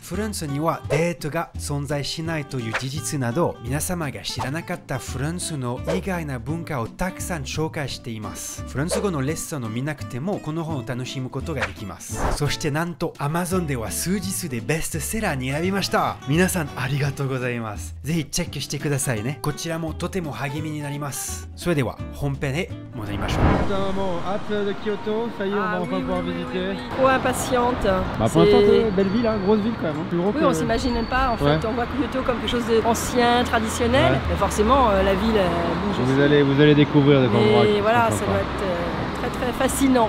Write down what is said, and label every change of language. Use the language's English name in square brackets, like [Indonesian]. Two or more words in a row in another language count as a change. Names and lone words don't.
[Japanese] フランスにはデートが存在しないという事実など皆様が知らなかったフランスの意外な文化をたくさん紹介しています。フランス語のレッスンを見なくてもこの本を楽しむことができます。そしてなんと Amazon では数日でベストセラーに選びました。皆さんありがとうございます。ぜひチェックしてくださいね。こちらもとても励みになります。それでは本編へ戻りましょう。 [French] Putain maman, hâte de Kyoto, ça y est, on va enfin pouvoir visiter. Trop impatiente. Bah pour l'instant, belle ville, hein, grosse ville quand même. Hein. Plus gros Oui, que... on s'imagine même pas. En fait, Ouais. on voit Kyoto comme quelque chose d'ancien, traditionnel. Ouais. Mais forcément, la ville bouge aussi. Vous allez découvrir des endroits. Et qui voilà, sont ça sympas. doit être très très fascinant,